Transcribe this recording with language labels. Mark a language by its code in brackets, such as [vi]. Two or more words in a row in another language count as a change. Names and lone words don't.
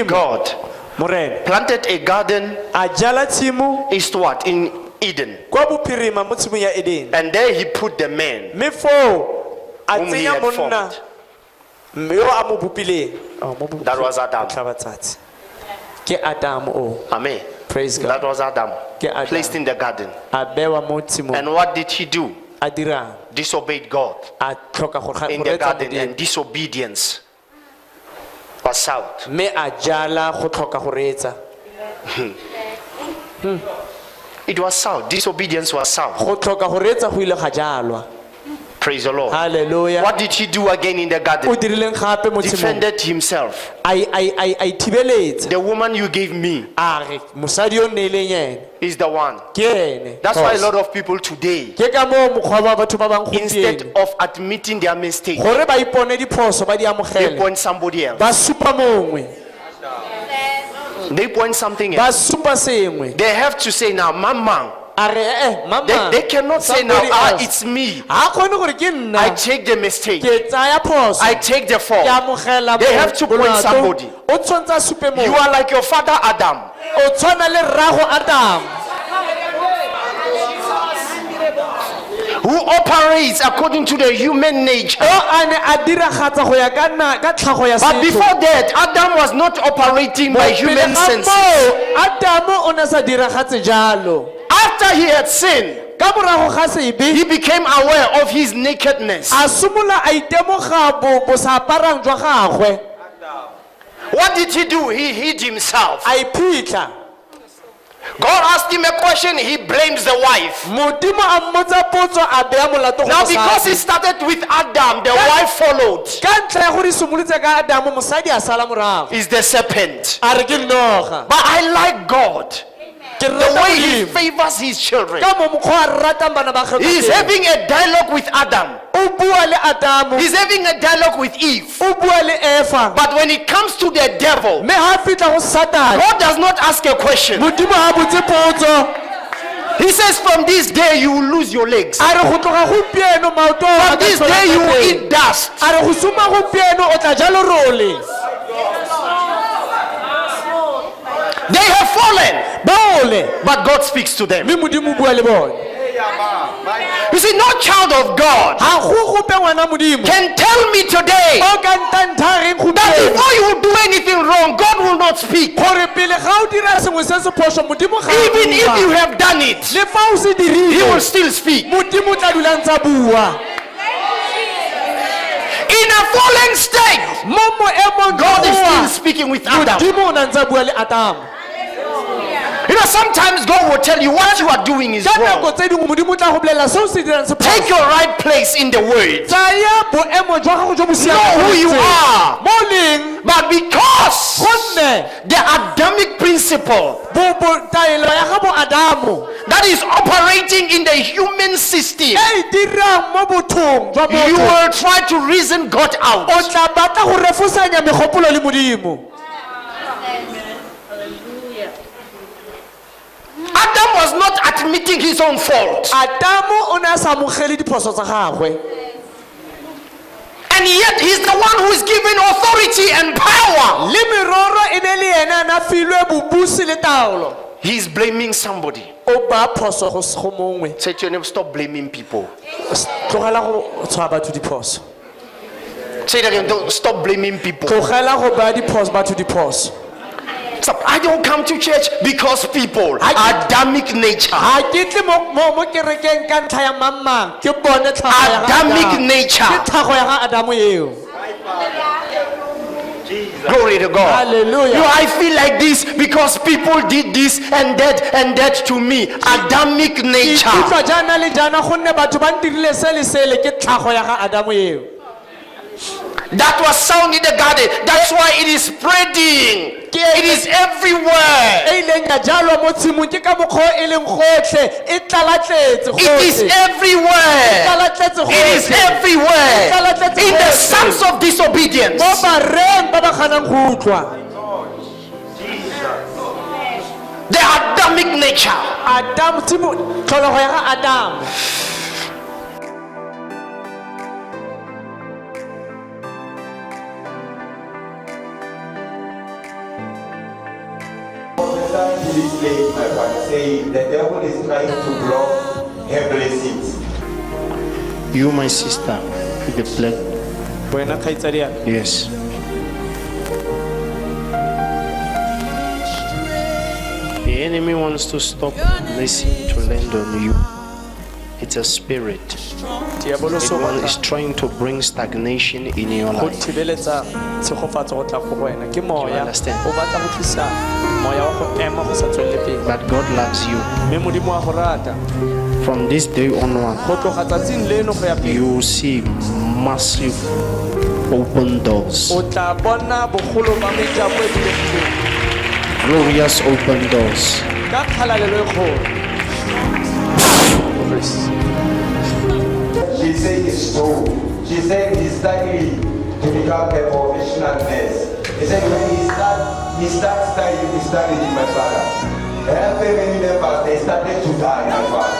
[en] God [tn] morena [en] planted a garden [tn] a jala tshimo [en] eastward in Eden. [tn] kwa bophirima mo tshimong ya Eden. [en] And there he put the man [tn] Mme foo a [en] whom he [tn] tsenya [en] had [tn] monna [en] formed. [tn] yo a mo bopileng. [en] That was Adam. [tn] Tlhabatsatsi. Ke Adamu o. [en] Amen. Praise That God. was Adam. [tn] Ke Adam. [en] Placed in the garden. [tn] A bewa mo tshimong. [en] And what did he do? [tn] A dirang. [en] Disobeyed God [tn] A tlhoka go [en] in the garden, and disobedience was out. [tn] mme a jala go tlhoka go reetsa. [en] It was south. Disobedience was south. [tn] Go tlhoka go reetsa go ile ga jalwa. [en] Praise the Lord. Hallelujah. What did he do again in the [tn] O [en] garden? [tn] dirileng gape mo tshimong. [en] Defended himself. [tn] I thibeletsa. [en] The woman you gave me [tn] A re mosadi yo neileng ene [en] is the one. [tn] ke ene. [en] That's why a lot of people today, [tn] Ke ka mo mokgwa wa batho ba bang [en] instead [tn] gompieno [en] of admitting their mistake, [tn] gore ba ipone diphoso ba di [en] they [tn] amogele [en] point somebody else. [tn] ba supa mongwe. [en] They point something [tn] ba [en] else. [tn] supa sengwe [en] They have to say now, Mama. [tn] a re mama [en] They cannot say now, somebody else. it's me. [tn] ha kgone gore ke [en] I [tn] nna [en] take the mistake. [tn] ke tsaya phoso [en] I take the [tn] ke [en] fault. [tn] amogela [en] They have to point [tn] molato. [en] somebody. [tn] o tshwantse a supe [en] You [tn] mo [en] are like your father Adam. [tn] o tshwana le rrago Adam [en] Who operates according to the human nature. [tn] o a ne a diragatsa go ya ka tlhago ya [en] But [tn] setho. [en] before that, Adam was not operating by [tn] Pele [en] human [tn] ga [en] sense. [tn] moo, Adamo o ne sa diragatse jalo [en] After he had sinned, [tn] ka morago ga sebe [en] he became aware of his nakedness. [tn] a somola a itemoga bo sa aparang jwa gagwe [en] What did he do? He hid himself. [tn] a iphitlha [en] God asked him a question, he blames the wife. [tn] modimo a mmotsa potso a beya molato go [en] Now, because [tn] mosadi. [en] he started with Adam, the wife followed. [tn] ka ntlha ya gore simolotse ka Adamo mosadi a sala morago [en] Is the serpent. [tn] a re ke noga [en] But I like God. [tn] ke [en] The [tn] rata [en] way he [tn] Modimo. [en] favors his children. [tn] ka mo mokgwa a ratang bana ba gagwe [en] He is [tn] ka teng. [en] having a dialogue with Adam. [tn] o bua le Adamo [en] He's having a dialogue with Eve. [tn] o bua le Eva [en] But when it comes to the devil, [tn] mme ha fitlha go Satane [en] God does not ask a question. [tn] modimo ha botse potso [en] He says, from this day you will lose your legs. [tn] a re go tloga gompieno maoto a [en] From [tn] ka [en] this [tn] tlhola [en] day [tn] ka [en] you will [tn] teng. [en] eat dust. [tn] a re go suma gompieno o tla ja lerole [en] They have fallen. [tn] baole [en] But God speaks to them. [tn] mme modimo o bua le bone [en] You see, no child of God [tn] ga go gope ngwana modimo [en] can tell me today [tn] o ka ntanthareng [en] that [tn] gompieno [en] before you do anything wrong, God will not speak. [tn] gore pele ga o dira sengwe se se phoso modimo ga a [en] Even if [tn] bua. [en] you have done it, [tn] le fa o se [en] He will [tn] dirile [en] still speak. [tn] modimo o tla dula ntse a bua [en] In a fallen state, [tn] mo moemong [en] God is still [tn] goa [en] speaking with Adam. [tn] modimo o na ntse a bua le Adamo [en] You know, sometimes God will tell you what you are doing is [tn] ka [en] wrong. [tn] nako tse dingwe modimo o tla go bolelela se o se dirang se [en] Take [tn] phoso [en] your right place in the word. [tn] tsaya boemo jwa gago jo bo [en] Know who you are. [tn] mo leng [en] But because [tn] gonne [en] the Adamic principle [tn] taelo ya ga bo Adamo [en] that is operating in the human system, [tn] e e dirang mo bothong jwa [en] you [tn] botho [en] will try to reason God out. [tn] o tla batla go refosanya megopolo le modimo [en] Adam was not admitting his own fault. [tn] Adamo o ne a sa amogele diphoso tsa gagwe [en] And yet he's the one who is given authority and power. [tn] le meroro e ne le ene a na filwe bobusi le taolo [en] He's blaming somebody. [tn] o ba phoso go mongwe [en] Say to your neighbor, stop blaming people. [tn] tlogela go tshwara batho diphoso [en] Say that again, don't stop blaming people. [tn] tlogela go ba diphoso batho diphoso [en] Stop. I don't come to church because people, Adamic nature. [tn] ga ke tle mo kerekeng ka ntlha ya mamang ke bone tlhago ya ga [en] Adamic [tn] Adamo. [en] nature. [tn] ke tlhago ya ga Adamo eo [en] Glory to God. Hallelujah. You know, I feel like this because people did this and that to me. Adamic [tn] ke [en] nature. [tn] ikutlwa jaana le jaana gonne batho ba ntirile se le sele ke tlhago ya ga Adamo eo [en] That was sound in the garden. That's why it is spreading. It is everywhere. [tn] e ileng ya jalwa mo tshimong ke ka mokgwa o e leng gotlhe e tlalatletse [en] It is everywhere. [tn] tlalatletse [en] It is everywhere. In the sons of disobedience. [tn] mo bareng ba ba ganang go utlwa [en] The Adamic nature. [tn] Adamo tlholego ya ga Adamo [en] This lady, my father, saying the devil is trying to block her blessings. You, my sister, with the black. [tn] wena kgaitsadi ya [en] Yes. The enemy wants to stop blessing to land on you. It's a spirit. [tn] diabolo [en] It so is trying to bring stagnation in your [tn] go [en] life. [tn] thibeletsa tshegofatso go tla go wena ke moya [en] understand? [tn] o batla go tlisa moya wa go ema go sa tswelele pele [en] But God loves you. [tn] mme modimo wa go rata [en] From this day onward, [tn] go tloga tsatsing leno go ya pele [en] you will see massive open doors. [tn] o tla bona bogolo ba mejako e bulegileng [en] Glorious open doors. [tn] ka kgalalelo e kgolo [en] She said it's true. She said he's studying to become a professional nurse. He said when he starts he started studying, my father. How many members, they started to die, my father.